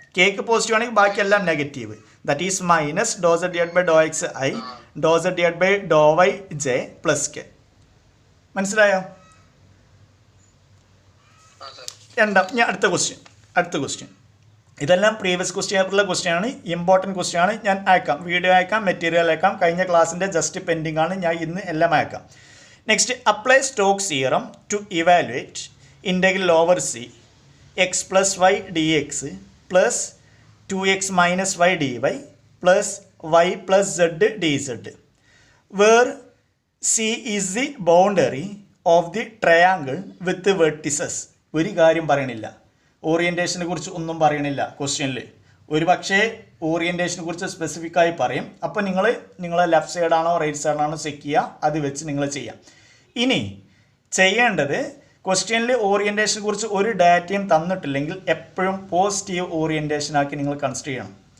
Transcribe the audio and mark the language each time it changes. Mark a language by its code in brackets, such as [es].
[ml] Cake positive ആണെങ്കിൽ ബാക്കിയെല്ലാം negative. [en] That is minus doh zed divide by doh x i doh zed divide by doh y j plus k. [ml] മനസ്സിലായോ? ഞാൻ അടുത്ത question ഇതെല്ലാം previous question പേപ്പറിലെ question ആണ്, important question ആണ്. ഞാൻ അയക്കാം, വീഡിയോ അയക്കാം, മെറ്റീരിയൽ അയക്കാം. കഴിഞ്ഞ ക്ലാസ്സിൻ്റെ ജസ്റ്റ് പെൻഡിങ് ആണ്, ഞാൻ ഇന്ന് എല്ലാം അയക്കാം. [en] Next, apply Stokes theorem to evaluate integral over C x plus y d x plus 2x minus y dy plus y plus z dz, where C is the boundary of the triangle with the vertices. [ml] ഒരു കാര്യം പറയണില്ല, ഓറിയൻറ്റേഷനെ കുറിച്ച് ഒന്നും പറയണില്ല ക്വസ്റ്റ്യനിൽ. ഒരു പക്ഷേ ഓറിയൻറ്റേഷനെ കുറിച്ച് സ്പെസിഫിക് ആയി പറയും. അപ്പോൾ നിങ്ങളെ ലെഫ്റ്റ് സൈഡാണോ റൈറ്റ് സൈഡാണോ ചെക്ക് ചെയ്യുക, അത് വെച്ച് നിങ്ങൾ ചെയ്യാം. ഇനി ചെയ്യേണ്ടത്, ക്വസ്റ്റ്യനിൽ ഓറിയൻറ്റേഷനെ കുറിച്ച് ഒരു ഡാറ്റയും തന്നിട്ടില്ലെങ്കിൽ എപ്പോഴും പോസിറ്റീവ് ഓറിയൻറ്റേഷൻ ആക്കി നിങ്ങൾ കൺസിഡർ ചെയ്യണം.